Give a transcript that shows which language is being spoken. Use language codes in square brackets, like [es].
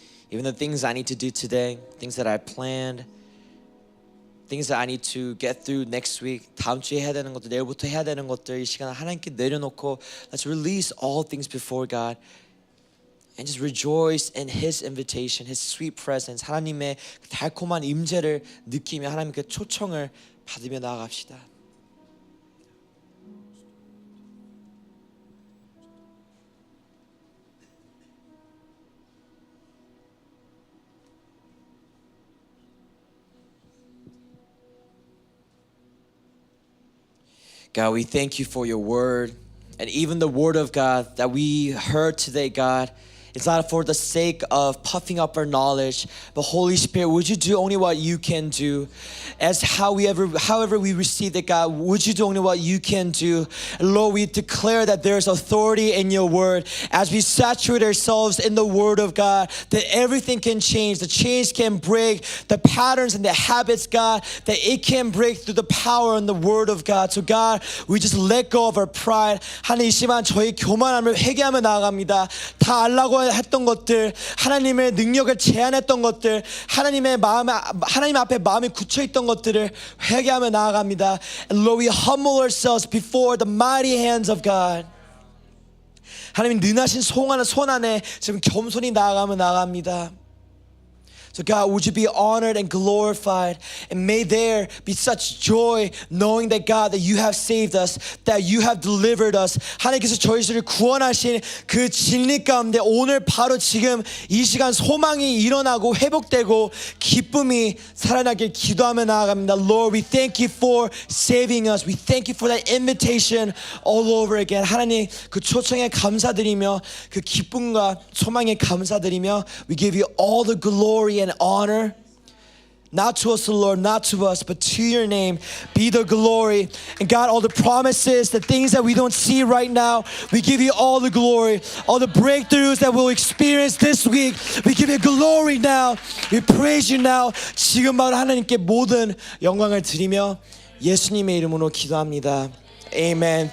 [en] Even the things I need to do today, things that I planned, things that I need to get through next week, [ko] 다음 주에 해야 되는 것들, 내일부터 해야 되는 것들, 이 시간 하나님께 내려놓고 [en] let's release all things before God and just rejoice in His invitation, His sweet presence. [ko] 하나님의 달콤한 임재를 느끼며 하나님께 초청을 받으며 나아갑시다. [en] God, we thank you for your word and even the word of God that we heard today, God. It's not for the sake of puffing up our knowledge, but Holy Spirit, would you do only what you can do? As however we receive it, God, would you do only what you can do? Lord, we declare that there's authority in your word. As we saturate ourselves in the word of God, that everything can change, the chains can break, the patterns and the habits, God, that it can break through the power in the word of God. So God, we just let go of our pride. [ko] 하나님 이 시간 저희 교만함을 회개하며 나아갑니다. 다 알라고 했던 것들, 하나님의 능력을 제한했던 것들, 하나님 앞에 마음이 굳혀 있던 것들을 회개하며 나아갑니다. [en] And Lord, we humble ourselves before the mighty hands of God. [ko] 하나님 능하신 손 안에 지금 겸손히 나아갑니다. [en] So God, would you be honored and glorified, and may there be such joy knowing that God, that you have saved us, that you have delivered us. [ko] 하나님께서 저희를 구원하신 그 진리 가운데 오늘 바로 지금 이 시간 소망이 일어나고 회복되고 기쁨이 살아나길 기도하며 나아갑니다. [en] Lord, we thank you for saving us. We thank you for that invitation all over again. [ko] 하나님 그 초청에 감사드리며 그 기쁨과 소망에 감사드리며 [en] we give you all the glory and honor, not to us, Lord, not to us, but to your name be the glory. And God, all the promises, the things that we don't see right now, we give you all the glory. All the breakthroughs that we'll experience this week, we give you glory now. We praise you now. [ko] 지금 바로 하나님께 모든 영광을 드리며 예수님의 이름으로 기도합니다. Amen.